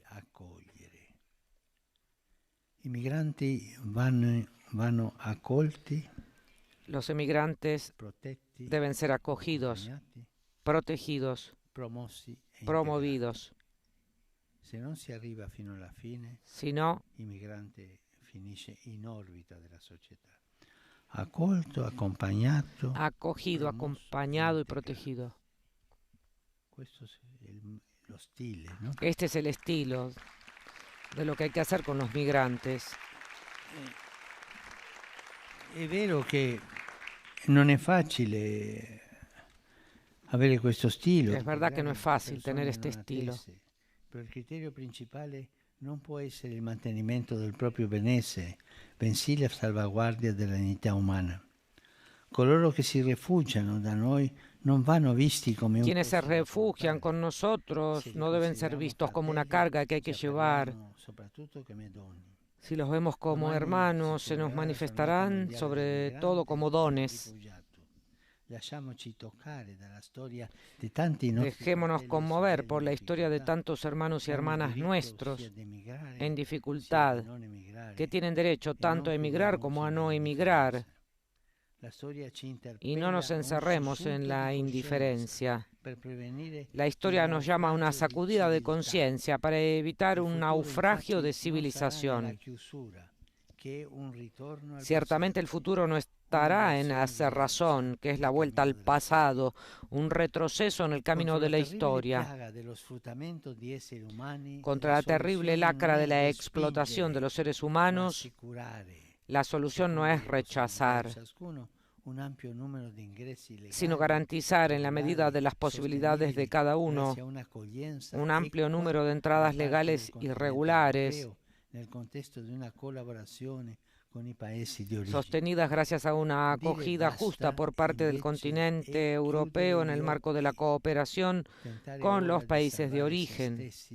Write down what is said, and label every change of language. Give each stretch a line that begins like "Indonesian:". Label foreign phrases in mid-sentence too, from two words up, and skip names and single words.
Spanish: Los emigrantes deben ser acogidos, protegidos, promovidos. Si no,
Italian: accolto, accompagnato,
Spanish: acogido, acompañado y protegido.
Italian: Questo è lo stile, no?
Spanish: Este es el estilo de lo que hay que hacer con los migrantes.
Italian: È vero che non è facile avere questo stile.
Spanish: Es verdad que no es fácil tener este estilo.
Italian: Pero il criterio principale non può essere il mantenimento del proprio benessere, bensì la salvaguardia della dignità umana. Coloro che si rifugiano da noi non vanno visti come un
Spanish: Quienes se
Italian: peso da
Spanish: refugian
Italian: portare.
Spanish: con nosotros
Italian: Se li
Spanish: no deben ser
Italian: consideriamo
Spanish: vistos como una
Italian: fratelli,
Spanish: carga que hay que
Italian: ci
Spanish: llevar.
Italian: appariranno soprattutto come doni.
Spanish: Si los vemos como hermanos, se nos manifestarán sobre todo como dones.
Italian: Lasciamoci toccare dalla storia di tanti nostri
Spanish: Dejémonos
Italian: fratelli e
Spanish: conmover
Italian: sorelle
Spanish: por la
Italian: in
Spanish: historia de
Italian: difficoltà,
Spanish: tantos hermanos y
Italian: che hanno
Spanish: hermanas
Italian: diritto
Spanish: nuestros
Italian: sia di emigrare,
Spanish: en
Italian: sia di
Spanish: dificultad,
Italian: non emigrare,
Spanish: que tienen derecho
Italian: e
Spanish: tanto a
Italian: non
Spanish: emigrar
Italian: chiudiamoci
Spanish: como a no
Italian: nella
Spanish: emigrar,
Italian: indifferenza. La storia ci
Spanish: y no nos
Italian: interpella a un
Spanish: encerremos en
Italian: sussulto
Spanish: la
Italian: di
Spanish: indiferencia.
Italian: coscienza per prevenire
Spanish: La historia
Italian: il
Spanish: nos llama a una
Italian: naufragio di
Spanish: sacudida de
Italian: civiltà.
Spanish: conciencia para evitar
Italian: Il
Spanish: un
Italian: futuro,
Spanish: naufragio
Italian: infatti,
Spanish: de
Italian: non sarà nella
Spanish: civilización.
Italian: chiusura, che è un ritorno al
Spanish: Ciertamente el
Italian: passato.
Spanish: futuro no estará en hacer razón, que es la vuelta al pasado, un retroceso en el camino de la historia, contra la terrible lacra de la explotación de los seres humanos. La solución no es rechazar, sino garantizar en la medida de las posibilidades de cada uno un amplio número de entradas legales y regulares, sostenidas gracias a una acogida justa por parte del continente europeo en el marco de la cooperación con los países de origen.